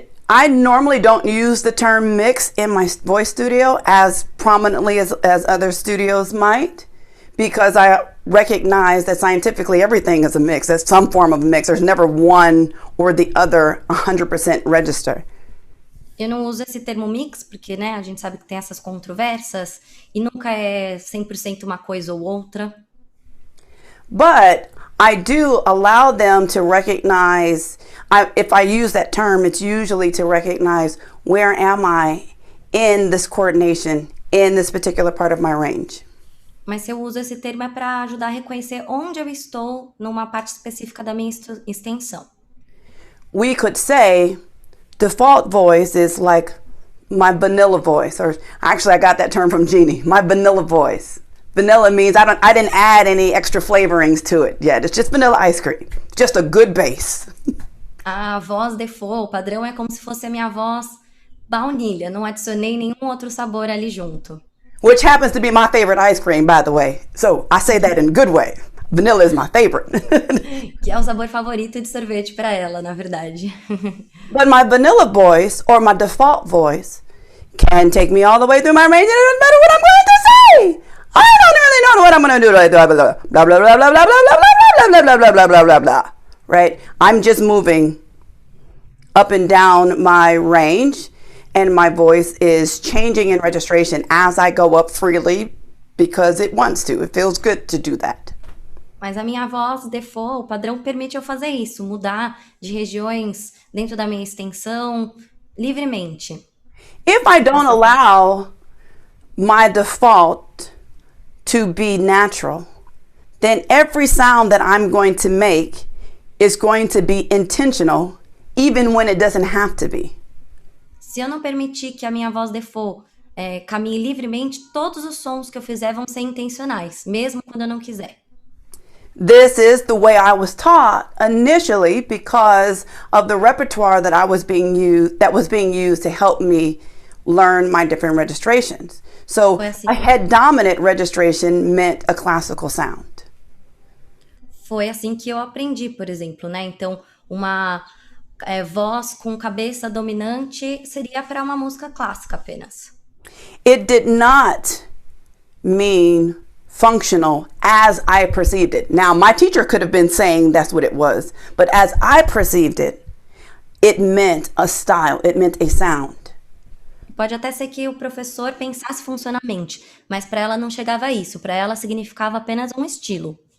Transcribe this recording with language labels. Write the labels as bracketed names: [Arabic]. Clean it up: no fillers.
[English] I normally don't use the term mix in my voice studio as prominently as other studios might, because I recognize that scientifically everything is a mix. There's some form of mix. There's never one or the other 100% register. [Portuguese] Eu não uso esse termo mix porque, né, a gente sabe que tem essas controvérsias e nunca é 100% uma coisa ou outra. [English] But I do allow them to recognize, if I use that term, it's usually to recognize where am I in this coordination, in this particular part of my range. [Portuguese] Mas se eu uso esse termo é para ajudar a reconhecer onde eu estou numa parte específica da minha extensão. [English] We could say default voice is like my vanilla voice, or actually I got that term from Jeannie, my vanilla voice. Vanilla means I didn't add any extra flavorings to it yet. It's just vanilla ice cream. Just a good base. [Portuguese] A voz default, o padrão é como se fosse a minha voz baunilha. Não adicionei nenhum outro sabor ali junto. [English] Which happens to be my favorite ice cream, by the way. So I say that in a good way. Vanilla is my favorite. [Portuguese] Que é o sabor favorito de sorvete para ela, na verdade. [English] But my vanilla voice, or my default voice, can take me all the way through my range, and it doesn't matter what I'm going to say. I don't really know what I'm going to do. Blah, blah, blah, blah, blah, blah, blah, blah, blah, blah, blah, blah, blah, blah, blah, blah. Right? I'm just moving up and down my range, and my voice is changing in registration as I go up freely because it wants to. It feels good to do that. [Portuguese] Mas a minha voz default, o padrão permite eu fazer isso, mudar de regiões dentro da minha extensão livremente. [English] If I don't allow my default to be natural, then every sound that I'm going to make is going to be intentional, even when it doesn't have to be. [Portuguese] Se eu não permitir que a minha voz default caminhe livremente, todos os sons que eu fizer vão ser intencionais, mesmo quando eu não quiser. [English] This is the way I was taught initially because of the repertoire that was being used to help me learn my different registrations. So a head dominant registration meant a classical sound. [Portuguese] Foi assim que eu aprendi, por exemplo, né? Então, uma voz com cabeça dominante seria para uma música clássica apenas. [English] It did not mean functional as I perceived it. Now, my teacher could have been saying that's what it was, but as I perceived it, it meant a style, it meant a sound. [Portuguese] Pode até ser que o professor pensasse funcionalmente, mas para ela não chegava a isso, para ela significava apenas um estilo.